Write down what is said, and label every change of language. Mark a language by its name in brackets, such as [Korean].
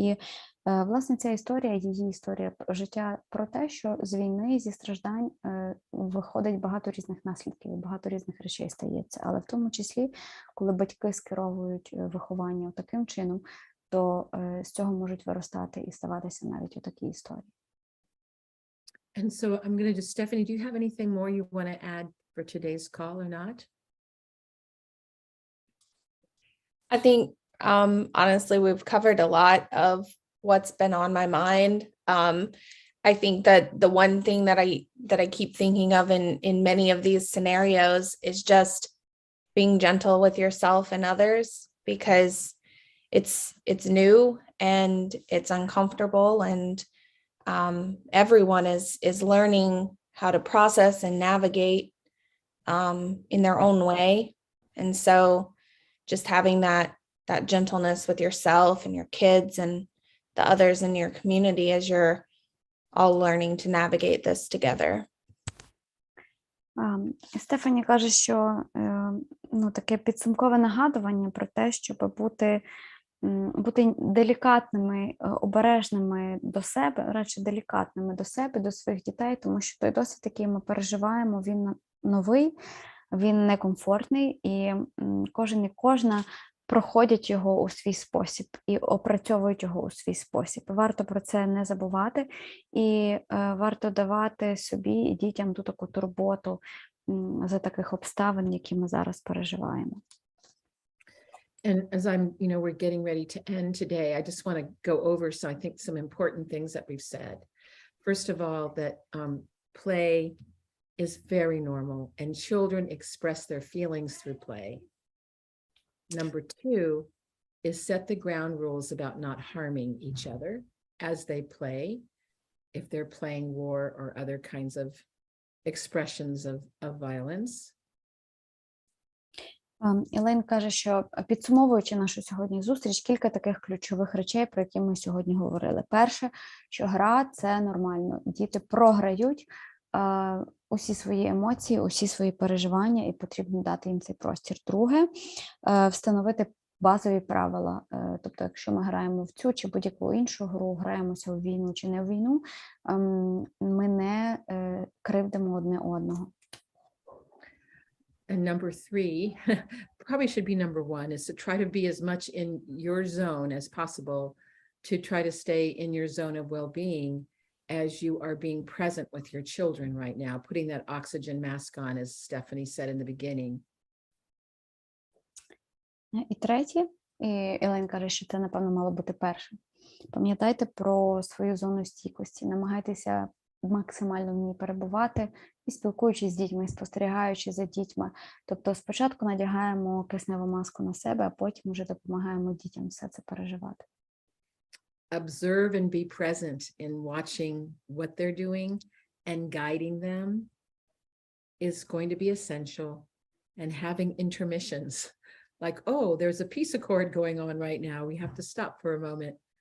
[Ukrainian] І, власне, ця історія, її історія життя про те, що з війни, зі страждань виходить багато різних наслідків, багато різних речей стається. Але в тому числі, коли батьки скеровують виховання таким чином, то з цього можуть виростати і ставатися навіть отакі історії. [English] And so I'm going to just, Stephanie, do you have anything more you want to add for today's call or not? I think, honestly, we've covered a lot of what's been on my mind. I think that the one thing that I keep thinking of in many of these scenarios is just being gentle with yourself and others, because it's new and it's uncomfortable, and everyone is learning how to process and navigate in their own way. And so just having that gentleness with yourself and your kids and the others in your community as you're all learning to navigate this together. [Ukrainian] Стефані каже, що таке підсумкове нагадування про те, щоб бути делікатними, обережними до себе, радше делікатними до себе, до своїх дітей, тому що той досвід, який ми переживаємо, він новий, він некомфортний, і кожен і кожна проходять його у свій спосіб і опрацьовують його у свій спосіб. Варто про це не забувати, і варто давати собі і дітям ту таку турботу за таких обставин, які ми зараз переживаємо. [English] And as we're getting ready to end today, I just want to go over some important things that we've said. First of all, that play is very normal, and children express their feelings through play. Number 2 is set the ground rules about not harming each other as they play, if they're playing war or other kinds of expressions of violence. [Ukrainian] Ілейн каже, що підсумовуючи нашу сьогодні зустріч, кілька таких ключових речей, про які ми сьогодні говорили. Перше, що гра – це нормально. Діти програють усі свої емоції, усі свої переживання, і потрібно дати їм цей простір. Друге, встановити базові правила. Тобто, якщо ми граємо в цю чи будь-яку іншу гру, граємося у війну чи не у війну, ми не кривдимо одне одного. [English] And number 3, probably should be number 1, is to try to be as much in your zone as possible, to try to stay in your zone of well-being as you are being present with your children right now, putting that oxygen mask on, as Stephanie said in the beginning. [Ukrainian] І третє, і Ілейн каже, що це, напевно, мало бути перше. Пам'ятайте про свою зону стійкості, намагайтеся максимально в ній перебувати і спілкуючись з дітьми, і спостерігаючи за дітьми. Тобто спочатку надягаємо кисневу маску на себе, а потім вже допомагаємо дітям все це переживати. [English] Observe and be present in watching what they're doing and guiding them is going to be essential, and having intermissions, like, oh, there's a piece of cord going on right now, we have to stop for a moment.